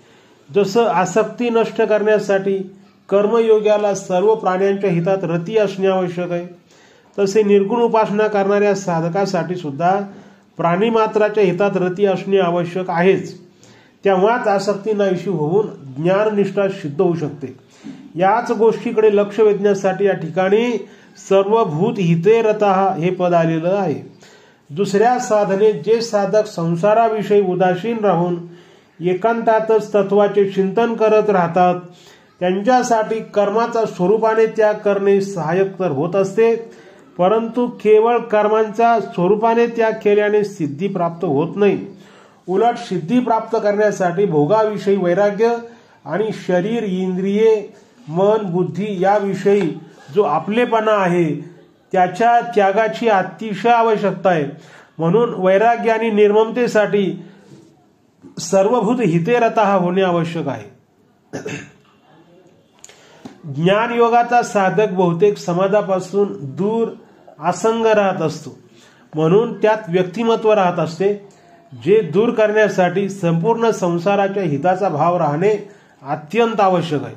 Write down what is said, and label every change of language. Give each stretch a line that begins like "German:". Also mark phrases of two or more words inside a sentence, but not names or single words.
Marathi: जसं आसक्ती नष्ट करण्यासाठी कर्मयोग्याला सर्व प्राण्यांच्या हितात रती असणे आवश्यक आहे, तसे निर्गुण उपासना करणाऱ्या साधकासाठी सुद्धा प्राणीमात्राच्या हितात रती असणे आवश्यक आहेच. तेव्हाच आसक्ती नाहीशी होऊन ज्ञाननिष्ठा सिद्ध होऊ शकते. याच गोष्टीकडे लक्ष वेधण्यासाठी या ठिकाणी
Sanskrit: सर्वभूत हिते रतः
Marathi: हे पद आलेलं आहे. दुसऱ्या साधनेत जे साधक संसाराविषयी उदासीन राहून एकांतातच तत्वाचे चिंतन करत राहतात त्यांच्यासाठी कर्माचा स्वरूपाने त्याग करणे सहाय्यक तर होत असते, परंतु केवळ कर्मांच्या स्वरूपाने त्याग केल्याने सिद्धी प्राप्त होत नाही. उलट सिद्धी प्राप्त करण्यासाठी भोगाविषयी वैराग्य आणि शरीर, इंद्रिये, मन, बुद्धी याविषयी जो आपलेपणा आहे त्याच्या त्यागाची अतिशय आवश्यकता आहे. म्हणून वैराग्य आणि निर्ममतेसाठी
Sanskrit: सर्वभूत हिते रतः
Marathi: होणे आवश्यक आहे. ज्ञानयोगाचा साधक बहुतेक समाजापासून दूर असंग राहत असतो, म्हणून त्यात व्यक्तिमत्व राहत असते, जे दूर करण्यासाठी संपूर्ण संसाराच्या हिताचा भाव राहणे अत्यंत आवश्यक आहे.